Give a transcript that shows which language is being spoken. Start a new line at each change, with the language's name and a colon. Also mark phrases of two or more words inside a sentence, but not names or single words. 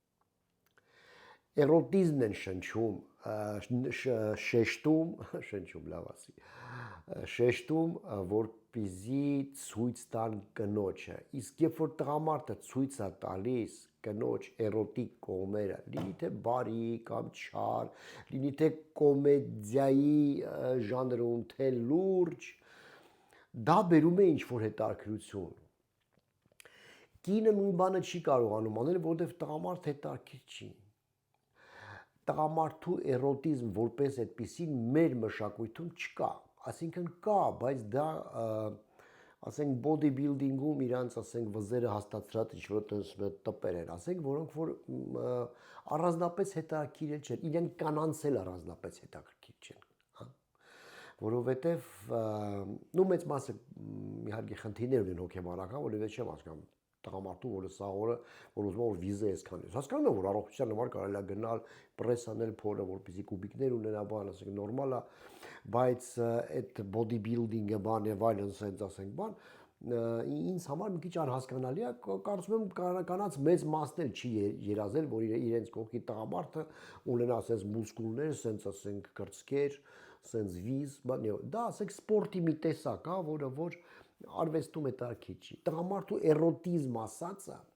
Armenian: Էրոտիզմն են շնչում, շեշտում, լավ ասի, շեշտում, որպեսզի ցույց տան կնոջը։ Իսկ երբ որ տղամարդը ցույց է տալիս կնոջ էրոտիկ կողմերը, լինի թե բարի կամ չար, լինի թե կոմեդիայի ժանրում, թե լուրջ, դա բերում է ինչ-որ հետաքրքրություն։ Կինը նույն բանը չի կարողանում անել, որովհետև տղամարդ հետաքրքիր չի։ Տղամարդու էրոտիզմ որպես այդպեսին մեր մշակույթում չկա, այսինքն կա, բայց դա ասենք
English: body building-
Armenian: ում իրանց ասենք վզերը հաստատած ինչ-որ տպեր են, ասենք, որոնք որ առանձնապես հետաքրքիր չեն, իրենք կանանց էլ առանձնապես հետաքրքիր չեն, հա, որովհետև նու մեծ մասը իհարկե խնդիրներ ունեն հոգեբանական, որովհետև չեմ հասկանում տղամարդու, որը սա օրը, որ ուզում է որ վիզա այսքան է։ Հասկանում եմ, որ առողջության համար կարելի է գնալ, պրես անել փորը, որպեսզի կուբիկներ ունենա, բան, ասենք նորմալ է, բայց այդ
English: body building-
Armenian: ը բան եւ այլն, ասենք, ասենք, բան, ինձ համար մի քիչ անհասկանալի է, կարծում եմ կանանց մեծ մասն էլ չի երազել, որ իրենց կողքի տղամարդը ունենա ասես մուսկուլներ, ասենց ասենք կրծքեր, ասենց վիզ, բան, դա ասենք սպորտի մի տեսակ է, որը որ արվեստում հետաքրքիր չի։ Տղամարդու էրոտիզմ ասածը